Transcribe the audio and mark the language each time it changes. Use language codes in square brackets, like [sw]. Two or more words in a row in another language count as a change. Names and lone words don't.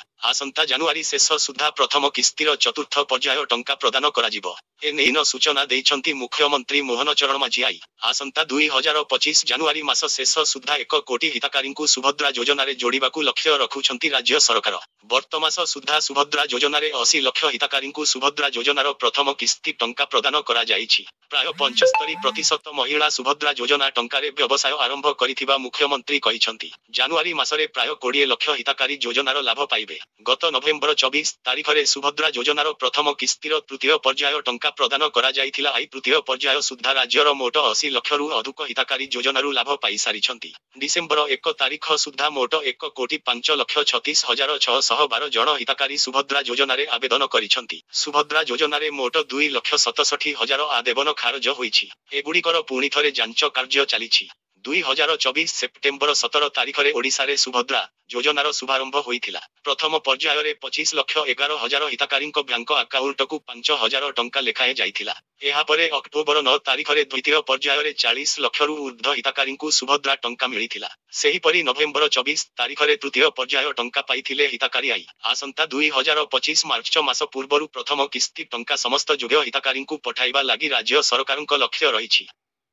[or] ଆସନ୍ତା ଜାନୁଆରୀ ଶେଷ ସୁଦ୍ଧା ପ୍ରଥମ କିସ୍ତିର ଚତୁର୍ଥ ପର୍ଯ୍ୟାୟ ଟଙ୍କା ପ୍ରଦାନ କରାଯିବ। ଏନେଇ ସୂଚନା ଦେଇଛନ୍ତି ମୁଖ୍ୟମନ୍ତ୍ରୀ ମୋହନ ଚରଣ ମାଝୀ। ଆସନ୍ତା 2025 ଜାନୁଆରୀ ମାସ ଶେଷ ସୁଦ୍ଧା 1 କୋଟି ହିତାଧିକାରୀଙ୍କୁ ସୁଭଦ୍ରା ଯୋଜନାରେ ଯୋଡ଼ିବାକୁ ଲକ୍ଷ୍ୟ ରଖୁଛନ୍ତି ରାଜ୍ୟ ସରକାର। ବର୍ତ୍ତମାନ ସୁଦ୍ଧା ସୁଭଦ୍ରା ଯୋଜନାରେ 80 ଲକ୍ଷ ହିତାଧିକାରୀଙ୍କୁ ସୁଭଦ୍ରା ଯୋଜନାର ପ୍ରଥମ କିସ୍ତି ଟଙ୍କା ପ୍ରଦାନ କରା ଯାଇଛି। ପ୍ରାୟ 75% ମହିଳା ସୁଭଦ୍ରା ଯୋଜନା ଟଙ୍କାରେ ବ୍ୟବସାୟ ଆରମ୍ଭ କରିଥିବା ମୁଖ୍ୟମନ୍ତ୍ରୀ କହିଛନ୍ତି। ଜାନୁଆରୀ ମାସରେ ପ୍ରାୟ 20 ଲକ୍ଷ ହିତାଧିକାରୀ ଯୋଜନାର ଲାଭ ପାଇବେ। ଗତ ନଭେମ୍ବର 24 ତାରିଖରେ ସୁଭଦ୍ରା ଯୋଜନାର ପ୍ରଥମ କିସ୍ତିର ତୃତୀୟ ପର୍ଯ୍ୟାୟ ଟଙ୍କା ପ୍ରଦାନ କରା ଯାଇଥିଲା। ଆଇ ତୃତୀୟ ପର୍ଯ୍ୟାୟ ସୁଦ୍ଧା ରାଜ୍ୟର ମୋଟ 80 ଲକ୍ଷରୁ ଅଧିକ ହିତାଧିକାରୀ ଯୋଜନାରୁ ଲାଭ ପାଇ ସାରିଛନ୍ତି। ଡିସେମ୍ବର 1 ତାରିଖ ସୁଦ୍ଧା ମୋଟ 1 କୋଟି 5,36,612 ଜଣ ହିତାଧିକାରୀ ସୁଭଦ୍ରା ଯୋଜନାରେ ଆବେଦନ କରିଛନ୍ତି। ସୁଭଦ୍ରା ଯୋଜନାରେ ମୋଟ 2,67,000 ଆବେଦନ ଖାରଜ ହୋଇଛି। ଏଗୁଡ଼ିକର ପୁଣି ଥରେ ଯାଞ୍ଚ କାର୍ଯ୍ୟ ଚାଲିଛି। 2024 ସେପ୍ଟେମ୍ବର 17 ତାରିଖରେ ଓଡ଼ିଶାରେ ସୁଭଦ୍ରା ଯୋଜନାର ଶୁଭାରମ୍ଭ ହୋଇଥିଲା। ପ୍ରଥମ ପର୍ଯ୍ୟାୟରେ 25,11,000 ହିତାଧିକାରୀଙ୍କ [en] bank accountku [or] 5,000 ଟଙ୍କା ଲେଖାଏଁ ଯାଇଥିଲା। ଏହାପରେ ଅକ୍ଟୋବର 9 ତାରିଖରେ ଦ୍ୱିତୀୟ ପର୍ଯ୍ୟାୟରେ 40 ଲକ୍ଷରୁ ଊର୍ଦ୍ଧ୍ୱ ହିତାଧିକାରୀଙ୍କୁ ସୁଭଦ୍ରା ଟଙ୍କା ମିଳିଥିଲା। ସେହିପରି ନଭେମ୍ବର 24 ତାରିଖରେ ତୃତୀୟ ପର୍ଯ୍ୟାୟ ଟଙ୍କା ପାଇଥିଲେ ହିତାଧିକାରୀ। ଆଇ ଆସନ୍ତା 2025 ମାର୍ଚ୍ଚ ମାସ ପୂର୍ବରୁ ପ୍ରଥମ କିସ୍ତି ଟଙ୍କା ସମସ୍ତ ଯୋଗ୍ୟ ହିତାଧିକାରୀଙ୍କୁ ପଠାଇବା ଲାଗି ରାଜ୍ୟ ସରକାରଙ୍କ ଲକ୍ଷ୍ୟ ରହିଛି।